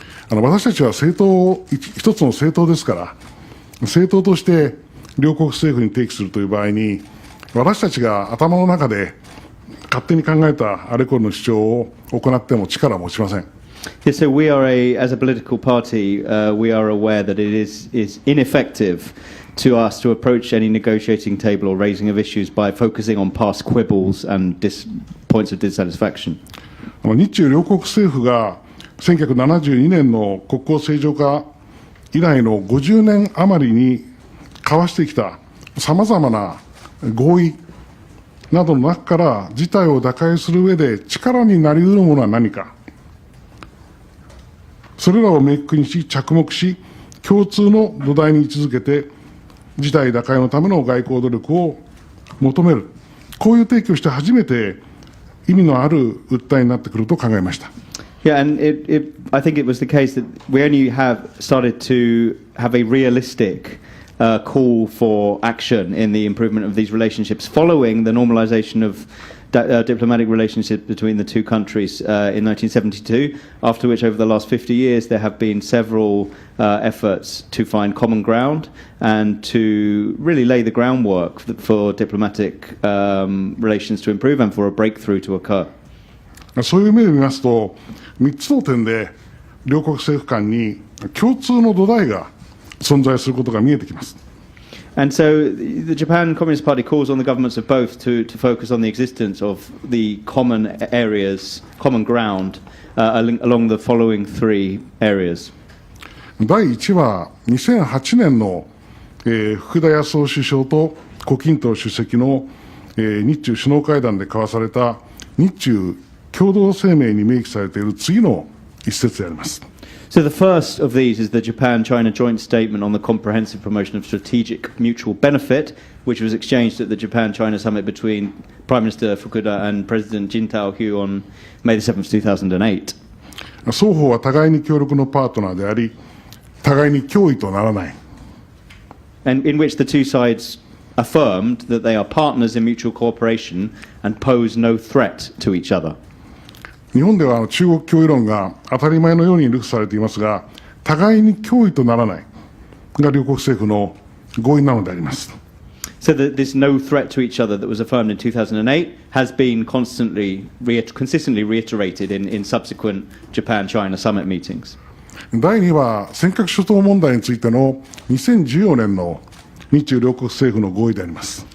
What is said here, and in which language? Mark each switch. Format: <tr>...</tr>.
<ja>私たちは一つの政党ですから、政党として両国政府に提起するという場合に、私たちが頭の中で勝手に考えたあれこれの主張を行っても力を持ちません。</ja> <en>Yes, so as a political party, we are aware that it is ineffective to us to approach any negotiating table or raising of issues by focusing on past quibbles and points of dissatisfaction.</en> <ja>日中両国政府が1972年の国交正常化以来の50年余りに交わしてきたさまざまな合意などの中から事態を打開する上で力になり得るものは何か、それらを明確にし着目し、共通の土台に位置づけて事態打開のための外交努力を求める、こういう提起をして初めて意味のある訴えになってくると考えました。</ja> <en>Yeah, and I think it was the case that we only have started to have a realistic call for action in the improvement of these relationships following the normalization of diplomatic relationships between the two countries in 1972, after which over the last 50 years there have been several efforts to find common ground and to really lay the groundwork for diplomatic relations to improve and for a breakthrough to occur.</en> <ja>そういう目で見ますと、3つの点で両国政府間に共通の土台が存在することが見えてきます。</ja> <en>And so the Japan Communist Party calls on the governments of both to focus on the existence of the common areas, common ground along the following three areas.</en> <ja>第1は2008年の、福田康夫首相と胡錦涛主席の、日中首脳会談で交わされた日中共同声明に明記されている次の一節であります。</ja> <en>So the first of these is the Japan-China joint statement on the comprehensive promotion of strategic mutual benefit, which was exchanged at the Japan-China summit between Prime Minister Fukuda and President Jintao-Hugh on May 7, 2008.</en> <ja>双方は互いに協力のパートナーであり、互いに脅威とならない。</ja> <en>And in which the two sides affirmed that they are partners in mutual cooperation and pose no threat to each other.</en> <ja>日本では中国脅威論が当たり前のように流布されていますが、互いに脅威とならないが両国政府の合意なのであります。</ja> <en>So that this no threat to each other that was affirmed in 2008 has been consistently reiterated in subsequent Japan-China summit meetings.</en> <ja>第2は尖閣諸島問題についての2014年の日中両国政府の合意であります。</ja>